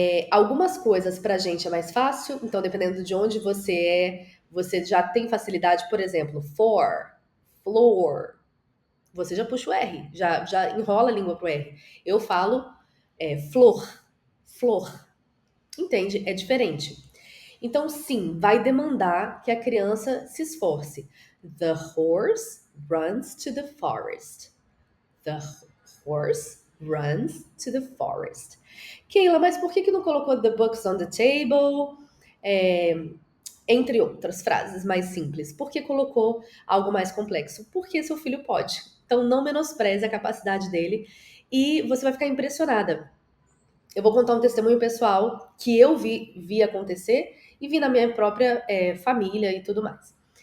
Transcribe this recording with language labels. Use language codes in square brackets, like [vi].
[pt] Algumas coisas pra gente é mais fácil, então dependendo de onde você é, você já tem facilidade, por exemplo, for, floor, você já puxa o R, já enrola a língua pro R. Eu falo flor, flor, entende? É diferente. Então, sim, vai demandar que a criança se esforce. [en] The horse runs to the forest. The horse runs to the forest. [pt] Keila, mas por que não colocou [en] the books on the table? [pt] Entre outras frases mais simples. Por que colocou algo mais complexo? Porque seu filho pode. Então não menospreze a capacidade dele e você vai ficar impressionada. Eu vou contar um testemunho pessoal que eu vi acontecer e vi na minha própria família e tudo mais.